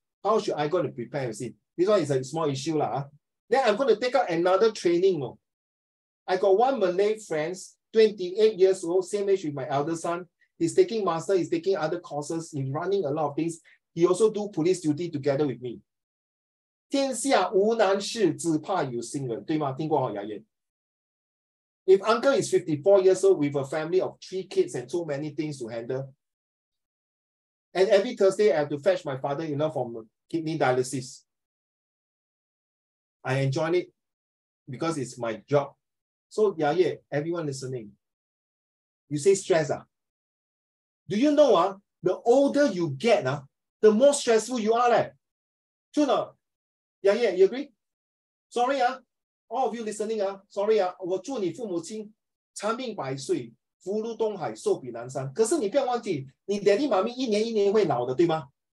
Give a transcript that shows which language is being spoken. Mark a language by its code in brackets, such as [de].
[en] How should I go to prepare? You see, this one is a small issue. Then I'm going to take out another training. I got one Malay friend, 28 years old, same age with my elder son. He's taking master, he's taking other courses, he's running a lot of things. he also do police duty together with me. [zh] 天下无难事，只怕有心人，对吗？听过哈，雅燕。 [en] If uncle is 54 years old with a family of 3 kids and so many things to handle, and every Thursday I have to fetch my father-in-law from kidney dialysis. I enjoy it because it's my job. So yeah, everyone listening, you say stress. Do you know the older you get, the more stressful you are. True not? Yeah, you agree? Sorry, all of you listening, sorry, [zh] 我祝你父母亲长命百岁，福如东海，寿比南山。可是你不要忘记，你daddy妈咪一年一年会老的，对吗？